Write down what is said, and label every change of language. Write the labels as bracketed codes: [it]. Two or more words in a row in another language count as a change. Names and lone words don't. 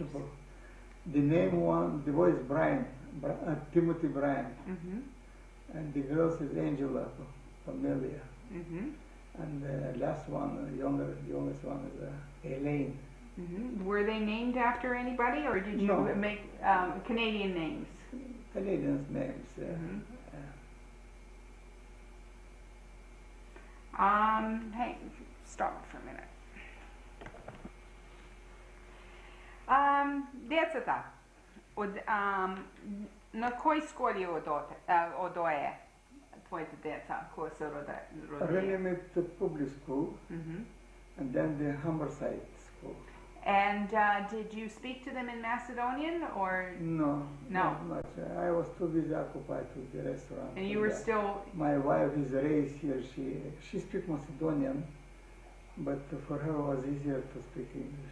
[en] The name one, the boy is Brian, Timothy Brian, and the girls is Angela, Familia, and the last one, the youngest one is Elaine. Were they named after anybody, or did you No. make Canadian names? Canadians names. Hey, stop for a minute. [mk] Децата, на кој школи одоe твоите деца, кои се родени? [en] Renimit public school, and then the Humberside school. And did you speak to them in Macedonian, or? No, No. not much. I was too busy occupied with the restaurant. And you were still, My wife is raised here. She speaks Macedonian, but for her it was easier to speak English.